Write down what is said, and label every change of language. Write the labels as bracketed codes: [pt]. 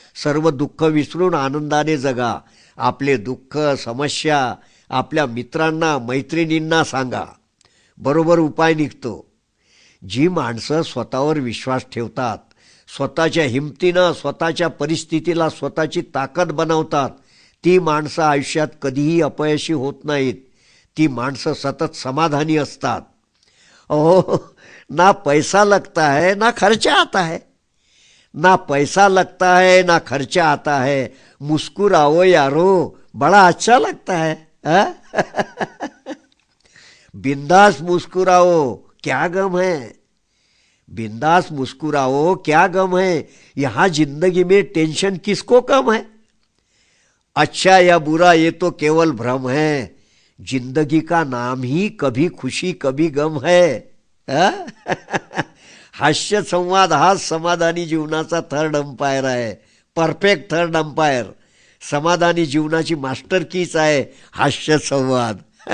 [mr] सर्व दुःख विसरून आनंदाने जगा. आपले दुःख समस्या आपल्या मित्रांना मैत्रिणींना सांगा, बरोबर उपाय निघतो. जी माणसं स्वतःवर विश्वास ठेवतात, स्वतःच्या हिमतीनं स्वतःच्या परिस्थितीला स्वतःची ताकद बनवतात, ती माणसं आयुष्यात कधीही अपयशी होत नाहीत. ती माणसं सतत समाधानी असतात. [hi] अहो, ना पैसा लगता है ना खर्चा आता है, ना पैसा लगता है ना खर्चा आता है, मुस्कुराओ यारो, बड़ा अच्छा लगता है. बिंदास मुस्कुराओ, क्या गम है. बिंदास मुस्कुराओ, क्या गम है. यहाँ जिंदगी में टेंशन किसको कम है. अच्छा या बुरा ये तो केवल भ्रम है, जिंदगी का नाम ही कभी खुशी कभी गम है. [mr] हास्य संवाद हा समाधानी जीवनाचा थर्ड अंपायर आहे, परफेक्ट थर्ड अंपायर. समाधानी जीवनाची मास्टर कीच आहे हास्य संवाद.